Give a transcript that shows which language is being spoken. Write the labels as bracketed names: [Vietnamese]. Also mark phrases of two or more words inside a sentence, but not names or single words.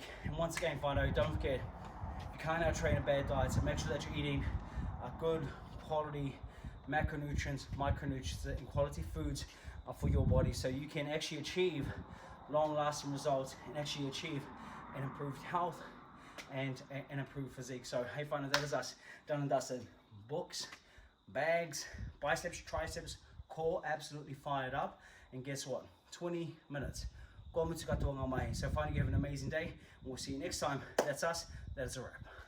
[English] And once again, whānau, don't forget, you can't out-train a bad diet, so make sure that you're eating good quality macronutrients, micronutrients, and quality foods for your body, so you can actually achieve long-lasting results and actually achieve an improved health and an improved physique. So hey whānau, that is us done and dusted. Books, bags, biceps, triceps, core absolutely fired up, and guess what, 20 minutes. [Māori] Ko mutu katoa ngā mahi. [English] So finally, you have an amazing day. We'll see you next time. That's us. That is a wrap.